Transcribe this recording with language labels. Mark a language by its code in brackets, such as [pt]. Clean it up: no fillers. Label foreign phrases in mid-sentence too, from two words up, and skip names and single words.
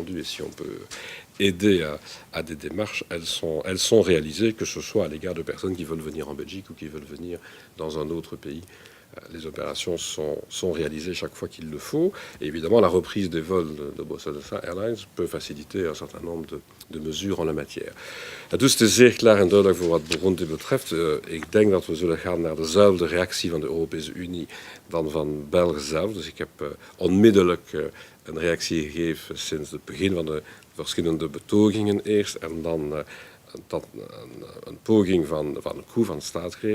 [fr] Et si on peut aider à des démarches, elles sont réalisées, que ce soit à l'égard de personnes qui veulent venir en Belgique ou qui veulent venir dans un autre pays. Les opérations sont réalisées chaque fois qu'il le faut. Et évidemment, la reprise des vols de Boston Airlines peut faciliter un certain nombre de mesures en la matière. [nl] Dus het is zeer klaar en duidelijk voor wat Burundi betreft. Ik denk dat we zullen gaan naar dezelfde reactie van de Europese Unie dan van België zelf. Dus ik heb onmiddellijk een reactie gegeven sinds het begin van de verschillende betogingen eerst. En dan een poging van een coup, van staatsgreep.